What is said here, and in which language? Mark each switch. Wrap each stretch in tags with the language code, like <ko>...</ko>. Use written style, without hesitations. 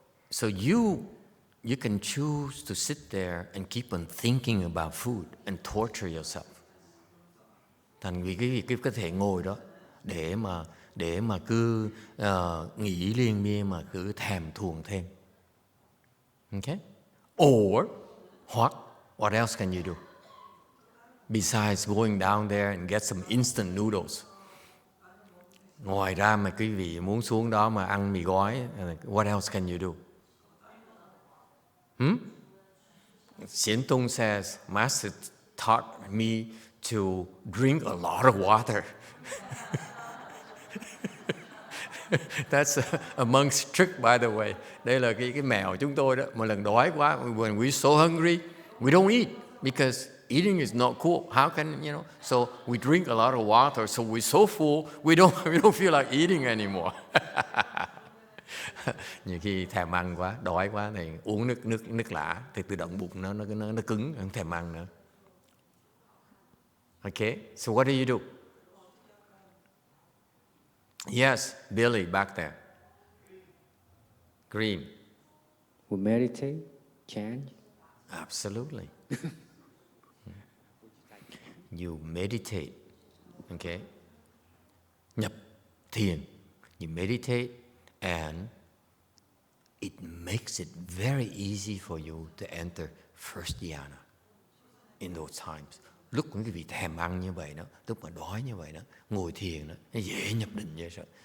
<en>So you can choose to sit there and keep on thinking about food and torture yourself.</en> <vi>Thành vì cái có thể ngồi đó để mà cứ nghĩ liên miên mà cứ thèm thuồng thêm.</vi> <en>Okay? Or what else can you do? Besides going down there and get some instant noodles.</en> <vi>Ngoài ra mà quý vị muốn xuống đó mà ăn mì gói,</vi> <en>what else can you do? Xian Tung says, Master taught me to drink a lot of water. That's a monk's trick, by the way.</en> <vi>Đây là cái mẹo chúng tôi đó. Một lần đói quá,</vi> <en>when we're so hungry, we don't eat because eating is not cool. How can, so we drink a lot of water, so we're so full, we don't feel like eating anymore.</en> <vi>Nhiều khi thèm ăn quá, đói quá thì uống nước lã thì tự động bụng nó cứng, không thèm ăn nữa.</vi> <en>Okay, so what do? Yes, Billy back there. Green. We meditate, chant. Absolutely. You meditate, okay?</en> <vi>Nhập thiền.</vi> <en>You meditate and it makes it very easy for you to enter first dhyana in those times.</en> <vi>Lúc quý vị thèm ăn như vậy đó, lúc mà đói như vậy đó, ngồi thiền đó, nó dễ nhập định vậy sao?</vi>